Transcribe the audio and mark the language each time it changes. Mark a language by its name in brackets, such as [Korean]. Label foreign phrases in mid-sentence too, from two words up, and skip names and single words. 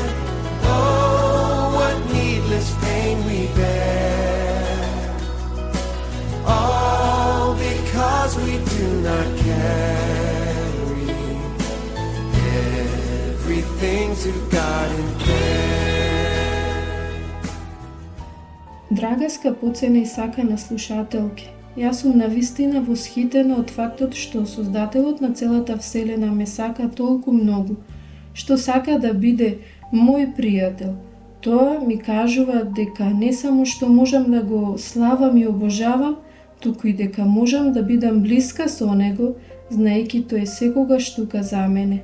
[English] Oh, what needless pain we bear, all because we do not carry everything to God in prayer. [Macedonian] Драга скъпоцена и сакана слушателки, јас сум навистина восхитена од фактот што Создателот на целата Вселена ме сака толку многу, што сака да биде мој пријател. Тоа ми кажува дека не само што можам да го славам и обожавам, туку и дека можам да бидам блиска со Него, знаејќи тој секогаш тука за мене.